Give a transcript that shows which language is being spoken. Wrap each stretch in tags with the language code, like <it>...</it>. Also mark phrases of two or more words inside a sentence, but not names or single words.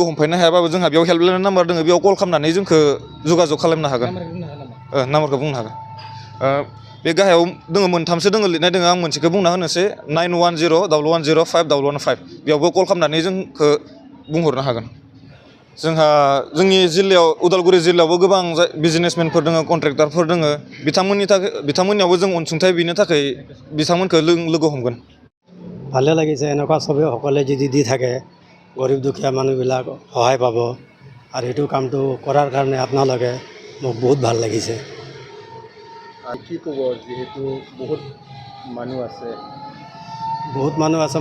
<brx>हमफायनो हायाबाबो जोंहा बेयाव</brx> <en>helpline number</en> <brx>दङ बेयाव कल खालामनानै जोंखौ जगाजग खालामनो हागोन नाम्बारखौ बुंनो हागोन बे गाहायाव दङ मोनथामसो दङ लिरनाय दङ आं मोनसेखौ बुंना होनोसै 9101105105 बेयावबो कल खालामनानै जोंखौ बुंहरनो हागोन जोंहा जोंनि जिल्लायाव उदालगुरि जिल्लायावबो गोबां बिजनेसमेनफोर दङ कन्ट्रेक्टारफोर दङ बिथांमोननियावबो जों अनसुंथाइ बिनो थाखाय बिथांमोनखौ लोगो हमगोन</brx> <as>ভালে লাগিছে এনেকুৱা চবেই সকলে যদি দি থাকে গৰীব দুখীয়া মানুহবিলাক সহায় পাব আৰু এইটো কামটো কৰাৰ কাৰণে আপোনালোকে মোক বহুত ভাল লাগিছে কি ক'ব যেহেতু বহুত মানুহ আছে</as>